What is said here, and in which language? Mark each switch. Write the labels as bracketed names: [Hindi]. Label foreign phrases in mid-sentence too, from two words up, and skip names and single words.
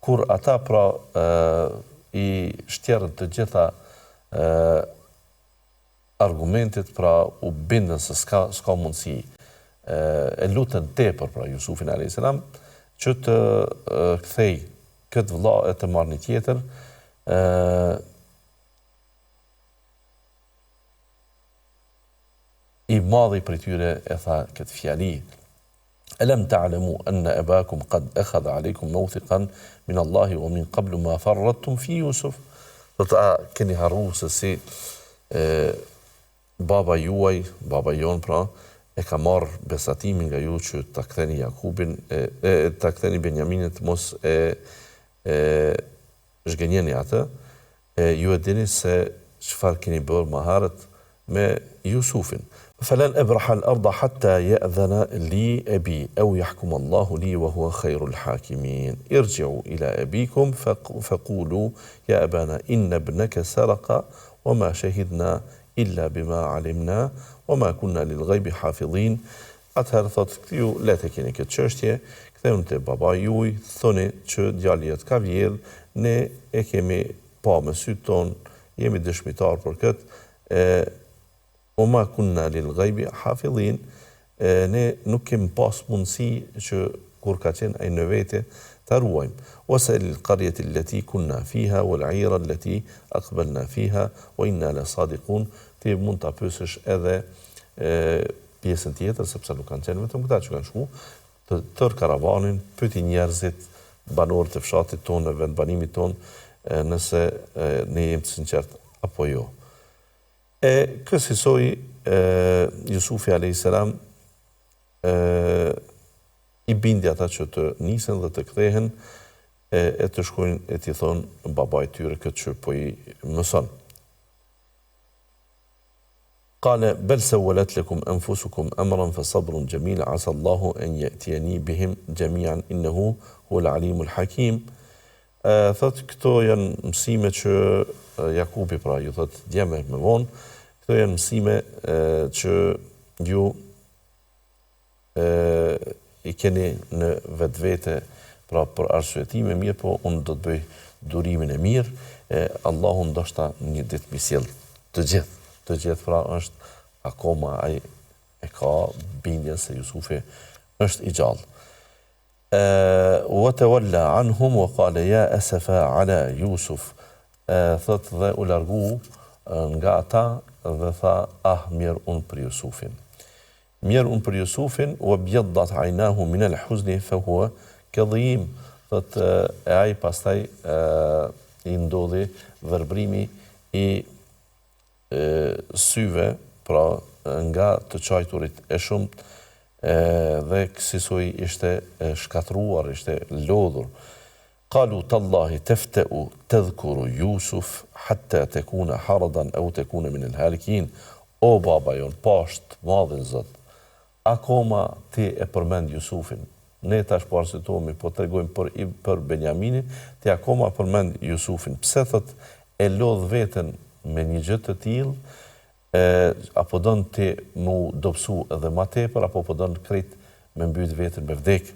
[Albanian] kur ata pra i shtjerën të gjitha argumentit, pra u bindën se s'ka mundësi, e lutën tepër pra Jusufin a.s. që të kthej këtë vëlla e të marrë një tjetër, i madhi për tyre e tha këtë fjali: [Arabic] ألم تعلموا أن أباكم قد أخذ عليكم موثقا من الله ومن قبل ما فرطتم في يوسف. [Albanian] Do të keni harruar se si baba juaj, baba jon pra, e ka marrë besatimin nga ju që ta ktheni Jakubin, ta ktheni Benjaminit, mos zhgënjeni atë. Ju e dini se çfarë keni bërë më herët me Jusufin. [Arabic] فلن أبرح الأرض حتى يأذن لي أبي أو يحكم الله لي وهو خير الحاكمين ارجعوا إلى أبيكم فقولوا يا أبانا إن ابنك سرق وما شهدنا إلا بما علمنا وما كنا للغيب حافظين. [Albanian] Atëherë thotë, ju le të keni këtë çështje, ktheuni te baba juaj, thoni që djali jot ka vjedh, ne e kemi pa me sytë ton, jemi dëshmitar për këtë. [Arabic] وما كنا للغيب حافظين, [Albanian] ne nuk kemi pas mundësi që kur ka qenë ai në vete ta ruajmë. [Arabic] واسأل القرية التي كنا فيها والعير التي أقبلنا فيها وإنا لصادقون. [Albanian] Ti mund ta pyesësh edhe pjesën tjetër, sepse nuk kanë qenë vetëm këta që kanë shku, tër karavanin, pyeti njerëzit, banorët e fshatit tonë, vendbanimit tonë, nëse ne jemi të sinqert apo jo. Kësaj Jusufi a.s. I bindi ata që të nisen dhe të kthehen e të shkojnë e t'i thonë babait tyre këtë që po i mëson. [Arabic] قال بل سولت لكم أنفسكم أمرا فصبر جميل عسى الله أن يأتيني بهم جميعا إنه هو العليم الحكيم. [Albanian] Thot, këto janë mësime që Jakubi pra ju thot djeme me vonë, këto janë mësime që ju i keni në vetvete pra për arsyetime mirë, po unë do të bëj durimin e mirë, Allahu ndoshta një ditë mi sjell të gjithë pra është akoma ai e ka bindjen se Jusufi është i gjallë. [Arabic] وتولى عنهم وقال يا أسفا على يوسف. [Albanian] Thot dhe u largu nga ata dhe tha mirë unë për Jusufin. Mirë unë për Jusufin, [Arabic] وابيضت عيناه من الحزن فهو كظيم. [Albanian] Thot ai pastaj i ndodhi vërbrimi i syve, pra nga të qajturit e shumt, dhe kësaj ishte shkatruar, ishte lodhur. قالوا تالله تفتأ تذكر يوسف حتى تكون حرضا أو تكون من الهالكين. O baba jon, pasht madhin Zot, akoma ti e përmend Jusufin. Ne tash po arsitohemi, po tregojmë për Benjaminin, ti akoma përmend Jusufin. Pse thot e lodh veten me një gjë të tillë? Apo don ti mu dobësu edhe ma tepër, apo po don krejt me mbyt veten me vdek.